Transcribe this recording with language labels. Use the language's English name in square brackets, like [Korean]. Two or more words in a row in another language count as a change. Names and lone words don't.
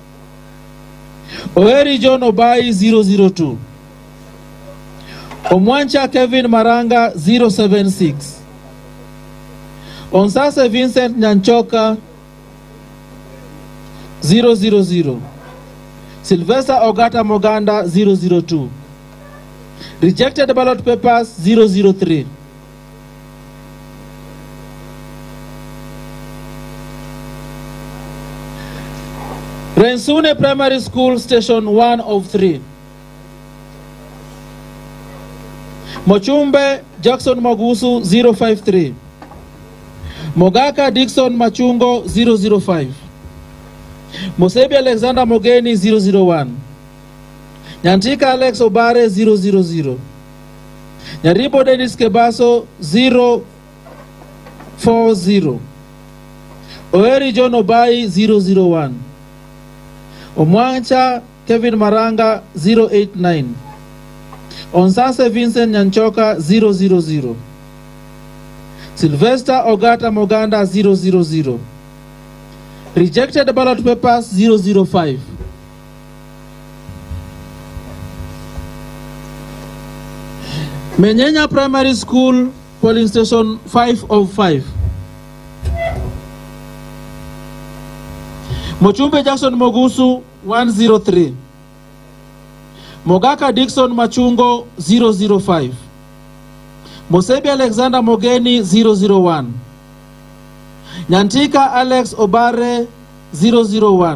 [English] Oeri John Obai 002. Omwancha Kevin Maranga 076. Onsase Vincent Nyanchoka 000. Sylvester Ogata Moganda 002. Rejected ballot papers 003. Rensune Primary School Station 1 of 3. Mochumbe Jackson Mogusu 053. Mogaka Dickson Machungo 005. Mosebi Alexander Mogeni 001. Nyantika Alex Obare 000. Nyaribo Dennis Kebaso 040. Oeri John Obai 001. Omwancha Kevin Maranga 089. Onsase Vincent Nyanchoka 000. Sylvester Ogata Moganda 000. Rejected ballot papers 005. Menyenya Primary School polling station 5 of 5. Mochumbe Jackson Mogusu 103. Mogaka Dickson Machungo 005. Mosebi Alexander Mogeni 001. Nyantika Alex Obare 001.